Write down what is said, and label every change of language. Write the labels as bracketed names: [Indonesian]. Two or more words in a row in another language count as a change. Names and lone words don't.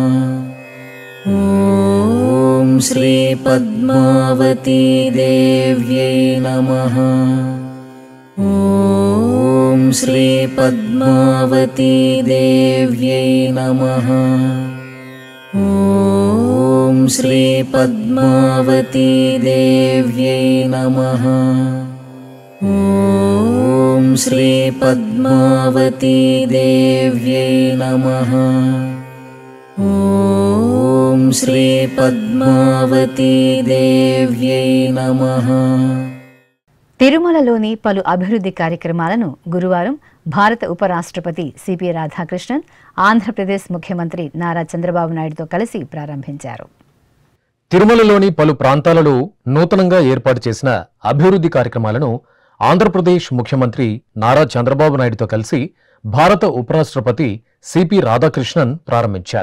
[Sanskrit] ఓం శ్రీ పద్మావతీ దేవ్యై నమః. ఓం శ్రీ పద్మావతీ దేవ్యై నమః. ॐ श्री पद्मावती देव्यै नमः। ॐ श्री पद्मावती देव्यै नमः। ॐ श्री पद्मावती देव्यै नमः। [Telugu] తిరుమలలోని పలు అభివృద్ధి కార్యక్రమాలను గురువారం భారత ఉపరాష్ట్రపతి సిపి రాధాకృష్ణన్ ఆంధ్రప్రదేశ్ ముఖ్యమంత్రి నారా చంద్రబాబు నాయుడుతో కలిసి ప్రారంభించారు. తిరుమలలోని పలు ప్రాంతాలలో నూతనంగా ఏర్పాటు చేసిన అభివృద్ధి కార్యక్రమాలను ఆంధ్రప్రదేశ్ ముఖ్యమంత్రి నారా చంద్రబాబు నాయుడుతో కలిసి భారత ఉపరాష్ట్రపతి సిపి రాధాకృష్ణన్ ప్రారంభించారు.